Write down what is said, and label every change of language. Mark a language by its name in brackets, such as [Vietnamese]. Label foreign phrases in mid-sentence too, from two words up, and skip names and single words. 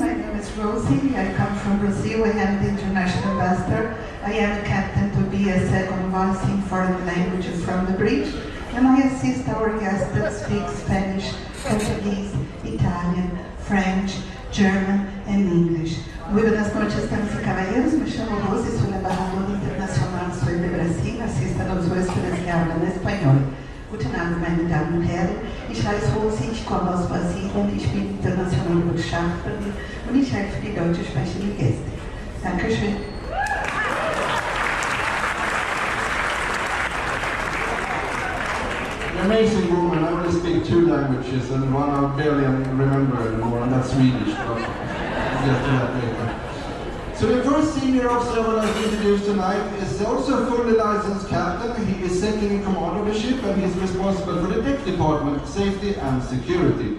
[English] My name is Rosie. I come from Brazil. I am the international ambassador. I am the captain to be a second voice in foreign languages from the bridge. And I assist our guests that speak Spanish, Portuguese, Italian, French, German, and English. [Spanish] Muy buenas noches, damas y caballeros. Me llamo Rosy, soy la embajadora internacional, soy de Brasil, asisto a los huéspedes que hablan español. [German] Guten Abend, meine Damen und Herren. Ich heiße Rosy, ich komme aus Brasilien, ich bin internationale Botschafterin und ich helfe die deutsche sprechenden Gäste. Dankeschön. [English] An amazing woman. I only speak 2 languages and one I barely remember anymore, and that's Swedish. But I'll get to that later. So the first senior officer I would like to introduce tonight is also a fully licensed captain. He is second in command of the ship and he's responsible for the deck department, safety and security.